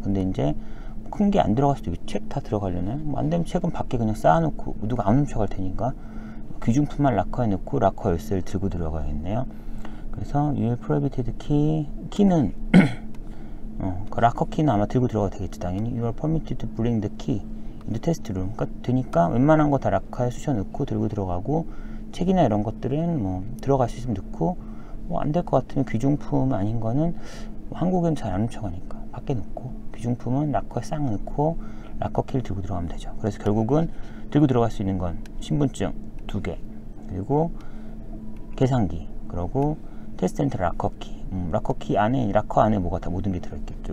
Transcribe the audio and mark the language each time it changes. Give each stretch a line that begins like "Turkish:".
Korean: 근데 이제 큰 게 안 들어갈 수도 있고 책 다 들어가려나요? 안 되면 책은 밖에 그냥 쌓아놓고 누가 안 훔쳐갈 테니까 귀중품만 락커에 넣고 락커 열쇠를 들고 들어가야겠네요. 그래서
English: you will prohibited
Korean: 키는 그 락커 키는 아마 들고 들어가도 되겠지. 당연히
English: you are permitted to bring the key in the test room.
Korean: 그러니까 되니까 웬만한 거 다 락커에 쑤셔 넣고 들고 들어가고, 책이나 이런 것들은 들어갈 수 있으면 넣고, 안 될 것 같으면 귀중품 아닌 거는 한국은 잘 안 훔쳐가니까 밖에 넣고, 귀중품은 락커에 싹 넣고 락커 키를 들고 들어가면 되죠. 그래서 결국은 들고 들어갈 수 있는 건 신분증 2개, 그리고 계산기, 그리고 테스트 센터 락커 키 락커 안에 뭐가 다 모든 게 들어있겠죠.